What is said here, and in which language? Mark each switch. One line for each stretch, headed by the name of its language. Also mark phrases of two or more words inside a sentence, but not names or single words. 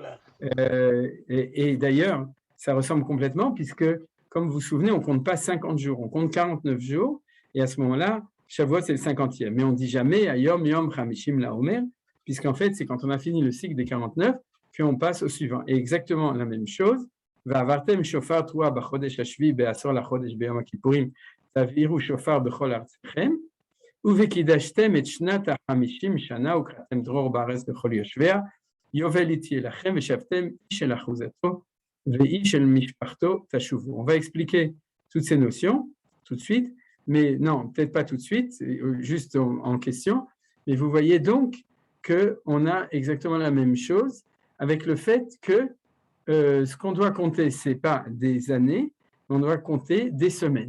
French: Et d'ailleurs, ça ressemble complètement, puisque, comme vous vous souvenez, on ne compte pas 50 jours, on compte 49 jours, et à ce moment-là, Shavuot, c'est le 50e. Mais on ne dit jamais
Hebrew: היום יום חמישים לעומר,
French: puisqu'en fait, c'est quand on a fini le cycle des 49 qu'on passe au suivant. Et exactement la même chose.
Hebrew: והעברת שופר תרועה בחדש השבעי בעשור לחדש ביום הכפרים תעבירו שופר בכל ארצכם וקדשתם את שנת החמשים שנה וקראתם דרור בארץ לכל ישביה יובל היא תהיה לכם ושבתם איש אל אחזתו ואיש אל משפחתו תשבו.
French: On va expliquer toutes ces notions tout de suite, mais non, peut-être pas tout de suite, juste en question. Mais vous voyez donc qu'on a exactement la même chose avec le fait que ce qu'on doit compter, ce n'est pas des années, mais on doit compter des semaines.